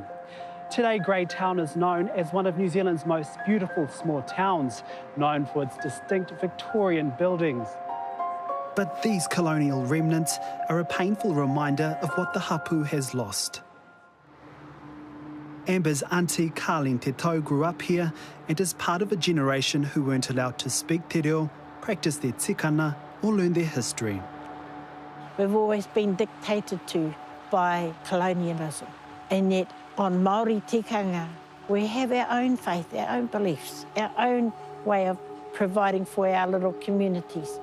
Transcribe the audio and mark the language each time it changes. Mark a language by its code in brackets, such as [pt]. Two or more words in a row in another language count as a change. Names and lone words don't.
[en] Today, Greytown is known as one of New Zealand's most beautiful small towns, known for its distinct Victorian buildings. But these colonial remnants are a painful reminder of what the Hapū has lost. Amber's auntie Karlene Te Tau grew up here and is part of a generation who weren't allowed to speak [mi] te reo, [en] practice their tikana or learn their history. We've always been dictated to by colonialism, and yet on Māori tikanga we have our own faith, our own beliefs, our own way of providing for our little communities.